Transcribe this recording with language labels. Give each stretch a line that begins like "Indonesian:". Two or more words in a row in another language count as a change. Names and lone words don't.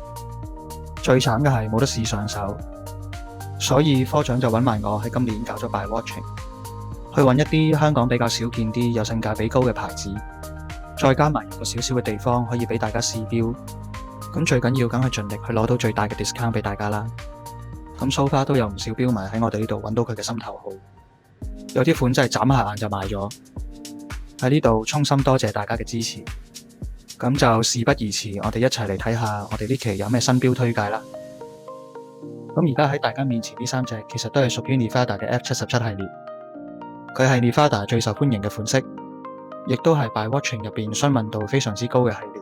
Cantonese: 最慘嘅係冇得試上手，所以科長就揾埋我喺今年搞咗 By Watching，去揾一啲香港比較少見啲、有性價比高嘅牌子，再加埋一個少少嘅地方可以俾大家試錶。咁最緊要梗係盡力去攞到最大嘅 discount 俾大家啦。咁
English: so far
Cantonese: 都有唔少錶迷喺我哋呢度揾到佢嘅心頭好，有啲款真係眨下眼就買咗。喺呢度衷心多謝大家嘅支持。咁就事不宜遲，我哋一齊嚟睇下我哋呢期有咩新錶推介啦。咁而家喺大家面前呢三隻其實都係屬於 Nevada 嘅 F77 系列，佢係 Nevada 最受歡迎嘅款式，亦都係 By Watching 入邊詢問度非常之高嘅系列。